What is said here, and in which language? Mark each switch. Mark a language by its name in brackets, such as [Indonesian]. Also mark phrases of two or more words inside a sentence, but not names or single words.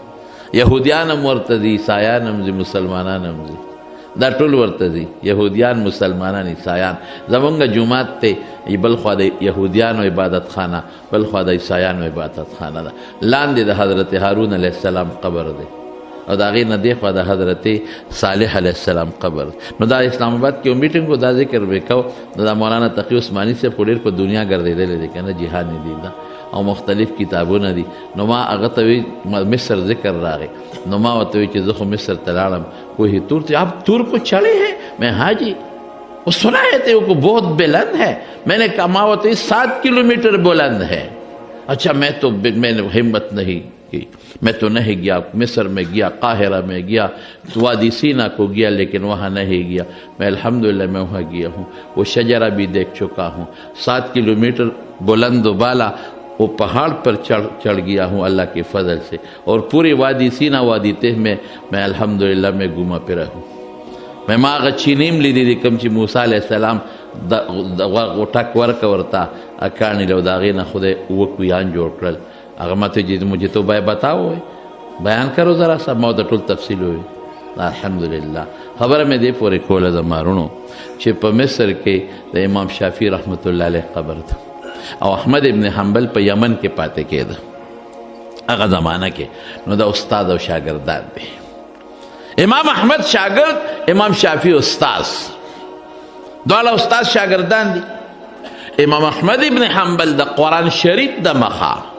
[Pashto] یهودیان هم ورته دي عیسایان هم ځي مسلمانان هم ځي دا ټول ورته دي یهودیان مسلمانان عیسایان زمونږ جومات ته بل خوا د یهودیانو عبادت خانه بل خوا د عیسایانو عبادت خانه ده لاندې د حضرت هارون [Arabic] علیه السلام [Pashto] قبر دی او د هغې نه دې خوا د حضرت صالح [Arabic] علیه السلام [Pashto] قبر نو دا اسلام آباد کې یو میټینګ و دا ذکر به کو نو دا مولانا تقی عثماني صاحب خو ډېر په دنیا ګرځېدلی دی که نه جهاد نه دی دا او مختلف کتابونه دي نو ما هغه ته وی مصر ذکر راغی نو ما ورته وی چې زه خو مصر ته لاړم کوه تور ته [Urdu] آپ تور کو چڑھے ہیں میں حاجی وہ سنا ہے تے وہ بہت بلند ہے میں نے کہا [Pashto] ما ورته [Urdu] 7 کلومیٹر بلند ہے اچھا میں نے ہمت نہیں کی میں تو نہیں گیا مصر میں گیا قاہرہ میں گیا وادی سینا کو گیا لیکن وہاں نہیں گیا میں الحمدللہ میں وہاں گیا ہوں وہ شجرہ بھی دیکھ چکا ہوں 7 کلومیٹر بلند و بالا وہ پہاڑ پر چڑھ گیا ہوں [Arabic] اللہ کے فضل سے [Urdu] اور پوری وادی سینا وادی تہ میں الحمدللہ میں گھوما پھرا ہوں میں [Pashto] ما هغه چینیم لیدلی کوم چې موسی [Arabic] علیه السلام [Pashto] ټک ورکه ورته اکاڼي له د هغې نه خدای اوه کویان جوړ کړل هغه ماته چې [Urdu] مجھے تو بتاؤ بیان کرو ذرا سا [Pashto] ما ورته ټول تفصیل ووی الحمدلله خبره مې دې پورې کوله زمارونو چې په مصر کې د امام شافعي [Arabic] رحمت الله علیه [Pashto] قبر ده او احمد ابن حنبل په یمن کې پاتې کېده هغه زمانه کې نو د استاد او شاګردان دی امام احمد شاگرد امام شافعی استاد دواړه استاد شاگردان دي امام احمد ابن حنبل د قرآن شریف د مخه